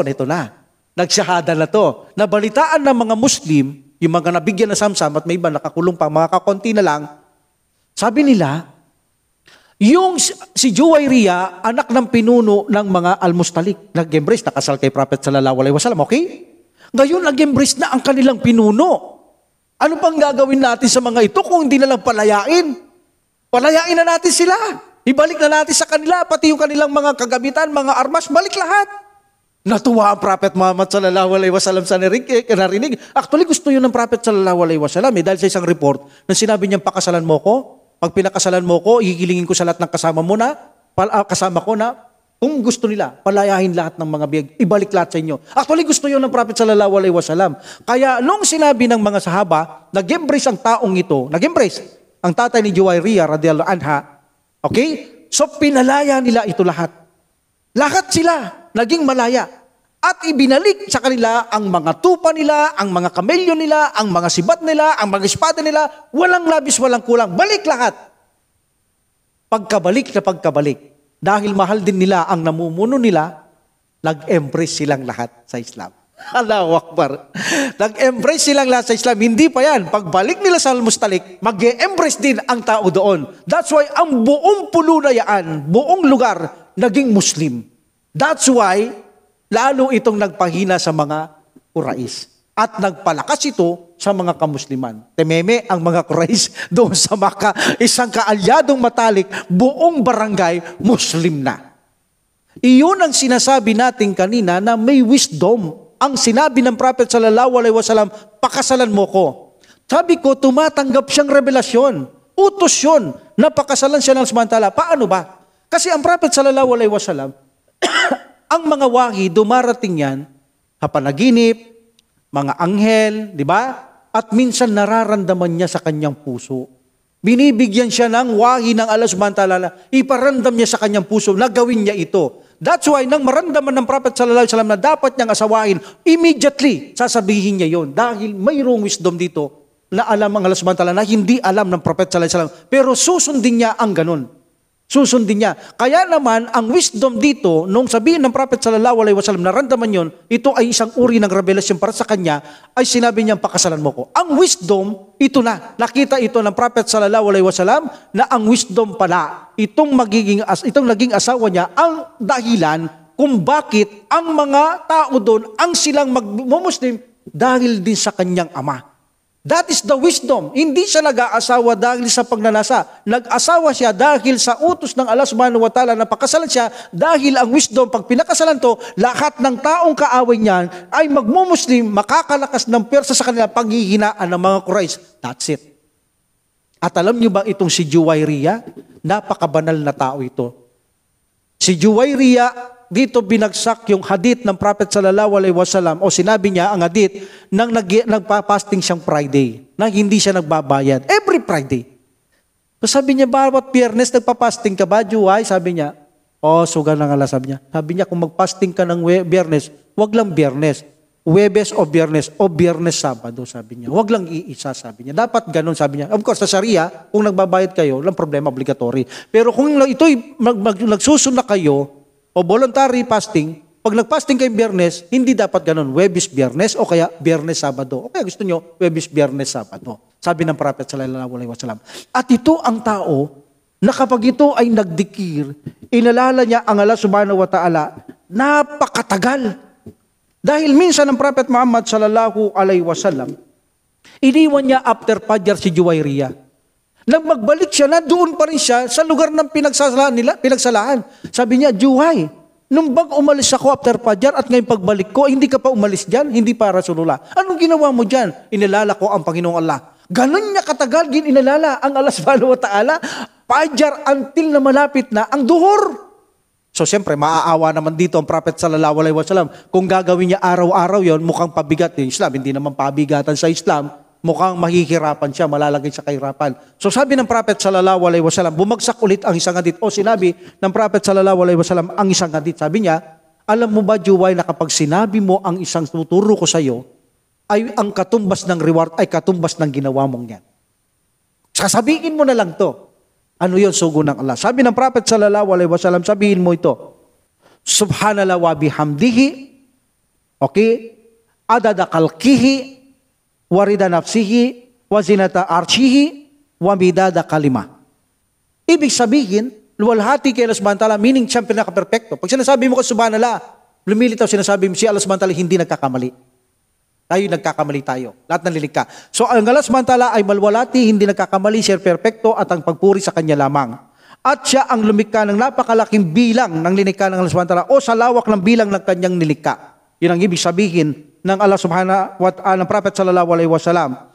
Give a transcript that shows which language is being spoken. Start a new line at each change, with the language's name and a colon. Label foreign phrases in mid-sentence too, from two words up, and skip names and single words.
Filipino: Ito na. Nagsyahada na to. Nabalitaan ng mga Muslim, yung mga nabigyan na samsam at may iba nakakulong pa, mga kakonti na lang, sabi nila, yung si Juwayriya, anak ng pinuno ng mga Al-Mustalik, nag-embrace, nakasal kay Prophet
Arabic: صلى الله عليه وسلم,
Filipino: okay? Ngayon, nag-embrace na ang kanilang pinuno. Ano pang gagawin natin sa mga ito kung hindi na lang palayain? Palayain na natin sila. Ibalik na natin sa kanila, pati yung kanilang mga kagamitan, mga armas, balik lahat. Natuwa ang Prophet Muhammad
Arabic: صلى الله عليه وسلم
Filipino: sa narinig. Actually, gusto yun ng Prophet
Arabic: صلى الله عليه وسلم
Filipino: dahil sa isang report na sinabi niyang pakasalan mo ko. Pag pinakasalan mo ko, igigilingin ko sa lahat ng kasama ko na Kung gusto nila, palayahin lahat ng mga biyag, ibalik lahat sa inyo. Actually, gusto yun ng Prophet
Arabic: صلى الله عليه وسلم.
Filipino: Kaya nung sinabi ng mga sahaba, nag-embrace ang taong ito, nag-embrace ang tatay ni Juwairiya
Arabic: رضي الله عنها,
Filipino: okay? So pinalaya nila ito lahat. Lahat sila naging malaya. At ibinalik sa kanila ang mga tupa nila, ang mga kamelyo nila, ang mga sibat nila, ang mga espada nila, walang labis, walang kulang. Balik lahat. Pagkabalik na pagkabalik. Dahil mahal din nila ang namumuno nila, nag-embrace silang lahat sa Islam.
Arabic: الله أكبر.
Filipino: Nag-embrace silang lahat sa Islam. Hindi pa yan. Pagbalik nila sa Al-Mustalik, mag-embrace din ang tao doon.
English: That's why
Filipino: ang buong pulo na yan, buong lugar, naging Muslim.
English: That's why,
Filipino: lalo itong nagpahina sa mga Quraysh. At nagpalakas ito sa mga kamusliman. Tememe ang mga Quraysh doon sa Makkah, isang kaalyadong matalik, buong barangay, Muslim na. Iyon ang sinasabi natin kanina na may wisdom. Ang sinabi ng Prophet
Arabic: صلى الله عليه وسلم,
Filipino: pakasalan mo ko. Sabi ko, tumatanggap siyang revelasyon. Utos yun, napakasalan siya ng samantala. Paano ba? Kasi ang Prophet
Arabic: صلى الله عليه وسلم,
Filipino: ang mga wahi, dumarating yan, kapanaginip, mga anghel, di ba? At minsan nararamdaman niya sa kanyang puso. Binibigyan siya ng wahi ng Allah
Arabic: سبحانه وتعالى,
Filipino: iparandam niya sa kanyang puso na gawin niya ito.
English: That's why,
Filipino: nang maramdaman ng Prophet
Arabic: صلى الله عليه وسلم
Filipino: na dapat niyang asawain, immediately, sasabihin niya yon dahil mayroong wisdom dito na alam ang Allah
Arabic: سبحانه وتعالى
Filipino: na hindi alam ng Prophet
Arabic: صلى الله عليه وسلم.
Filipino: Pero susundin niya ang ganun. Susundin niya. Kaya naman, ang wisdom dito, nung sabihin ng Prophet
Arabic: صلى الله عليه وسلم,
Filipino: naramdaman yon, ito ay isang uri ng revelasyon para sa kanya, ay sinabi niyang pakasalan mo ko. Ang wisdom, ito na. Nakita ito ng Prophet
Arabic: صلى الله عليه وسلم
Filipino: na ang wisdom pala, itong naging asawa niya, ang dahilan kung bakit ang mga tao doon, ang silang magmumuslim, dahil din sa kanyang ama.
English: That is the wisdom.
Filipino: Hindi siya nag-aasawa dahil sa pagnanasa. Nag-asawa siya dahil sa utos ng Allah
Arabic: سبحانه وتعالى
Filipino: na pakasalan siya dahil ang wisdom, pag pinakasalan to, lahat ng taong kaaway niyan ay magmumuslim, makakalakas ng persa sa kanila panghihinaan ng mga Quraysh.
English: That's it.
Filipino: At alam niyo ba itong si Juwairiya? Napakabanal na tao ito. Si Juwairiya, dito binagsak yung hadith ng Prophet
Arabic: صلى الله عليه وسلم
Filipino: o sinabi niya ang hadith nang nagpa-fasting siyang Friday, na hindi siya nagbabayad.
English: Every Friday.
Filipino: So sabi niya, bawat Biyernes nagpa-fasting ka ba, Juway? Sabi niya, suga na nga, sabi niya. Sabi niya, kung mag-fasting ka ng Biyernes, wag lang Biyernes. Webes o Biyernes Sabado, sabi niya. Wag lang iisa, sabi niya. Dapat ganun, sabi niya.
English: Of course,
Filipino: sa Sharia, kung nagbabayad kayo, walang problema, obligatory. Pero kung ito'y nagsusuna kayo, o
English: voluntary fasting,
Filipino: pag nag-fasting kayo Biyernes, hindi dapat ganun, Webes, Biyernes, o kaya Biyernes, Sabado. O kaya gusto nyo, Webes, Biyernes, Sabado. Sabi ng Prophet
Arabic: صلى الله عليه وسلم.
Filipino: At ito ang tao, na kapag ito ay nagdikir, inalala niya ang Allah
Arabic: سبحانه وتعالى,
Filipino: napakatagal. Dahil minsan ng Prophet Muhammad
Arabic: صلى الله عليه وسلم,
Filipino: iniwan niya after Fajr si Juwairiya. Nang magbalik siya na, doon pa rin siya sa lugar ng pinagsalaan. Sabi niya, Juway, nung umalis ako after Fajr at ngayon pagbalik ko, hindi ka pa umalis dyan, hindi pa Rasulullah. Anong ginawa mo dyan? Inalala ko ang Panginoong Allah. Ganon niya katagal inalala ang Allah
Arabic: سبحانه وتعالى,
Filipino: Fajr until na malapit na ang duhur. So siyempre, maaawa naman dito ang Prophet
Arabic: صلى الله عليه وسلم.
Filipino: Kung gagawin niya araw-araw yon, mukhang pabigat yung Islam. Hindi naman pabigatan sa Islam. Mukhang mahihirapan siya, malalagay sa kahirapan. So sabi ng Prophet
Arabic: صلى الله عليه وسلم,
Filipino: bumagsak ulit ang isang hadith. O sinabi ng Prophet
Arabic: صلى الله عليه وسلم
Filipino: ang isang hadith. Sabi niya, alam mo ba, Juway, na kapag sinabi mo ang isang tuturo ko sa iyo, ay ang katumbas ng reward ay katumbas ng ginawa mong yan. Sasabihin mo na lang to. Ano yun? Sugo ng Allah. Sabi ng Prophet
Arabic: صلى الله عليه وسلم,
Filipino: sabihin mo ito,
Arabic: سبحان الله وبحمده, okay, عدد خلقه ورضا نفسه وزنة عرشه ومداد كلماته.
Filipino: Ibig sabihin, luwalhati kay Allah
Arabic: سبحانه وتعالى,
Filipino: meaning siyang pinaka-perfecto. Pag sinasabi mo ko subhanallah, lumilitaw sinasabi mo si Allah
Arabic: سبحانه وتعالى
Filipino: hindi nagkakamali. Tayo nagkakamali tayo. Lahat ng lilikha. So ang Allah
Arabic: سبحانه وتعالى
Filipino: ay malwalati, hindi nagkakamali, siya perfecto at ang pagpuri sa kanya lamang. At siya ang lumikha ng napakalaking bilang ng linikha ng Allah
Arabic: سبحانه وتعالى
Filipino: o sa lawak ng bilang ng kanyang nilikha. Yun ang ibig sabihin ng Allah
Arabic: سبحانه وتعالى,
Filipino: ng Prophet
Arabic: صلى الله عليه وسلم.